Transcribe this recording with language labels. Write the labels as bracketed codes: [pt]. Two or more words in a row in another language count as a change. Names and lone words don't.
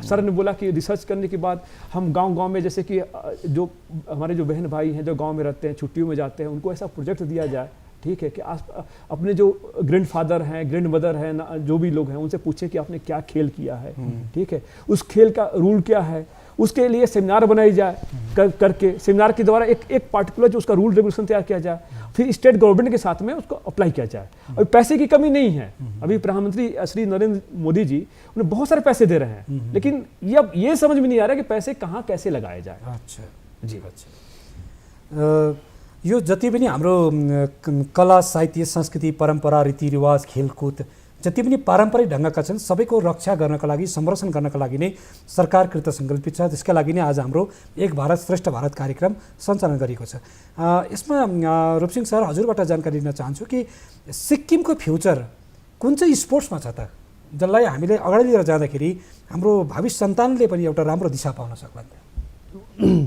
[hi] सर ने बोला कि रिसर्च करने के बाद हम गांव-गांव में, जैसे कि जो हमारे जो बहन भाई हैं जो गांव में रहते हैं, छुट्टियों में जाते हैं, उनको ऐसा प्रोजेक्ट दिया जाए, ठीक है, कि अपने जो ग्रैंडफादर हैं, [en] grand mother [hi] हैं, जो भी लोग हैं, उनसे पूछें कि आपने क्या खेल किया है, ठीक है, उस खेल का रूल क्या है, उसके लिए सेमिनार बनाई जाए करके सेमिनार के द्वारा एक पार्टिकुलर जो उसका [en] rule regulation [hi] तैयार किया जाए, फिर [en] state government [hi] के साथ में उसको अप्लाई किया जाए। अभी पैसे की कमी नहीं है, अभी प्रधानमंत्री श्री नरेंद्र मोदी जी उन्हें बहुत सारे पैसे दे रहे हैं, लेकिन अब ये समझ में नहीं आ रहा कि पैसे कहाँ कैसे लगाए जाए। अच्छा जी, अच्छा, [ne] यो जति पनि हाम्रो कला साहित्य संस्कृति परम्परा रीतिरिवाज खेलकुद जति पनि पारम्परिक ढङ्गका छन् सबैको रक्षा गर्नका लागि संरक्षण गर्नका लागि नै सरकार कृतसङ्कल्पित छ। त्यसका लागि नै आज हाम्रो एक भारत श्रेष्ठ भारत कार्यक्रम सञ्चालन गरिएको छ। यसमा रूपसिंह सर हजुरबाट जानकारी लिन चाहन्छु कि सिक्किमको फ्युचर कुन चाहिँ स्पोर्ट्समा छ त, जसलाई हामीले अगाडि लिएर जाँदाखेरि हाम्रो भावी सन्तानले पनि एउटा राम्रो दिशा पाउन सक्लान्?